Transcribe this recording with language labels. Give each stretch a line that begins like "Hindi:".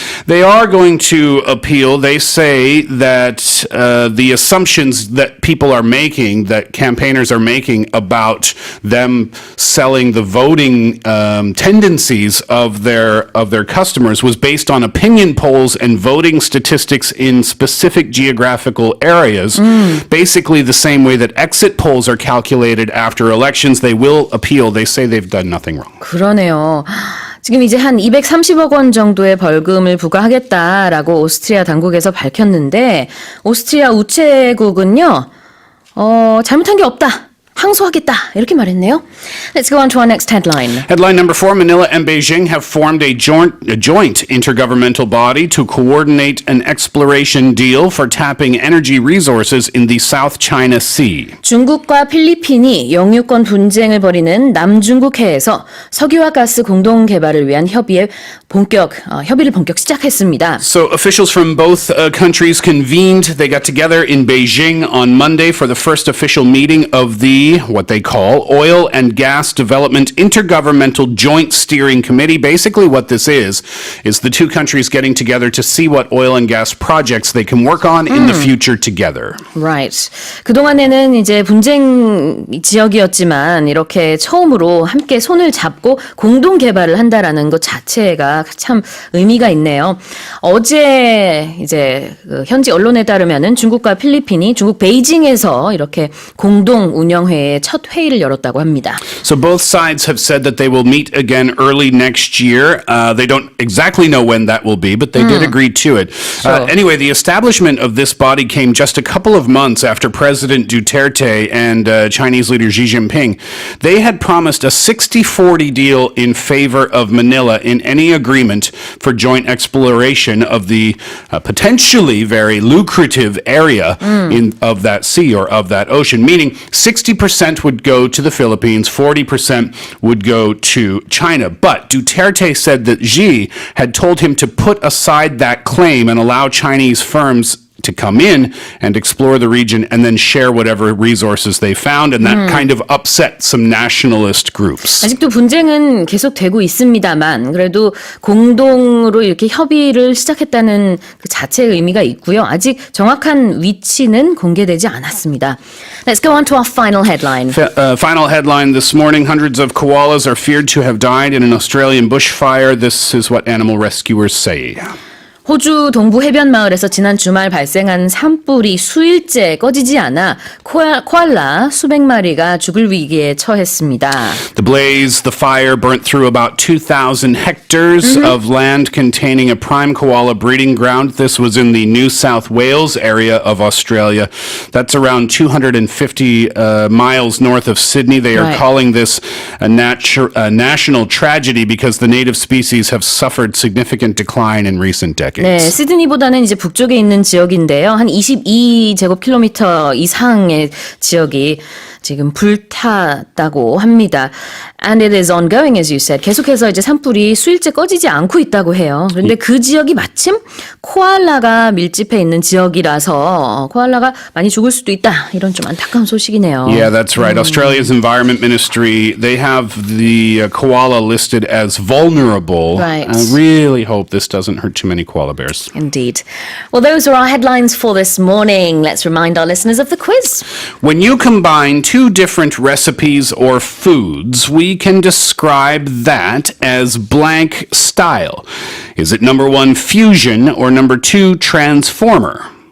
English: They are going to appeal. They say that the assumptions that people are making, that campaigners are making about them selling the voting tendencies of their customers was based on opinion polls and voting statistics in specific geographical areas. Basically the same way that exit polls are calculated after elections. They will appeal. They say they've done nothing wrong.
Korean: 그러네요. 지금 이제 한 230억 원 정도의 벌금을 부과하겠다라고 오스트리아 당국에서 밝혔는데 오스트리아 우체국은요. 잘못한 게 없다. 항소하겠다. 이렇게 말했네요.
English: Let's go on to our next headline. Headline number 4, Manila and Beijing have formed a joint intergovernmental body to coordinate an exploration deal for tapping energy resources in the South China Sea.
Korean: 중국과 필리핀이 영유권 분쟁을 벌이는 남중국해에서 석유와 가스 공동 개발을 위한 협의를 본격 시작했습니다.
English: So officials from both countries convened. They got together in Beijing on Monday for the first official meeting of what they call Oil and Gas Development Intergovernmental Joint Steering Committee. Basically what this is the two countries getting together to see what oil and gas projects they can work on in the future together. Right.
Korean: 그동안에는 이제 분쟁 지역이었지만 이렇게 처음으로 함께 손을 잡고 공동 개발을 한다라는 것 자체가 참 의미가 있네요. 어제 이제 현지 언론에 따르면은 중국과 필리핀이 중국 베이징에서 이렇게 공동 운영회의 첫 회의를 열었다고 합니다.
English: So both sides have said that they will meet again early next year. They don't exactly know when that will be, but they did agree to it. Sure. Anyway, the establishment of this body came just a couple of months after President Duterte and Chinese leader Xi Jinping. They had promised a 60-40 deal in favor of Manila in any agreement for joint exploration of the potentially very lucrative area of that sea or of that ocean, meaning 60% would go to the Philippines, 40% would go to China. But Duterte said that Xi had told him to put aside that claim and allow Chinese firms to come in and explore the region and then share whatever resources they found, and that kind of upset some nationalist groups.
Korean: 아직도 분쟁은 계속되고 있습니다만 그래도 공동으로 이렇게 협의를 시작했다는 그 자체의 의미가 있고요. 아직 정확한 위치는 공개되지 않았습니다.
English: Let's go on to our final headline. Final headline this morning, hundreds of koalas are feared to have died in an Australian bushfire. This is what animal rescuers say.
Korean: 호주 동부 해변 마을에서 지난 주말 발생한 산불이 수일째 꺼지지 않아 코알라 수백 마리가 죽을 위기에 처했습니다.
English: The blaze, the fire burnt through about 2,000 hectares of land containing a prime koala breeding ground. This was in the New South Wales area of Australia. That's around 250 miles north of Sydney. They are Right. calling this a national tragedy because the native species have suffered significant decline in recent decades.
Korean: 네, 시드니보다는 이제 북쪽에 있는 지역인데요. 한 22제곱킬로미터 이상의 지역이 지금 불탔다고 합니다.
English: And it is ongoing, as you said.
Korean: 계속해서 이제 산불이 수일째 꺼지지 않고 있다고 해요. 그런데 그 지역이 마침 코알라가 밀집해 있는 지역이라서 코알라가 많이 죽을 수도 있다. 이런 좀 안타까운 소식이네요.
English: Yeah, that's right. Australia's Environment Ministry, they have the koala listed as vulnerable. Right. I really hope this doesn't hurt too many koala bears. Indeed. Well, those are our headlines for this morning. Let's remind our listeners of the quiz. When you combine two different recipes or foods, we can describe that as blank style. Is it number 1, fusion, or number 2, transformer?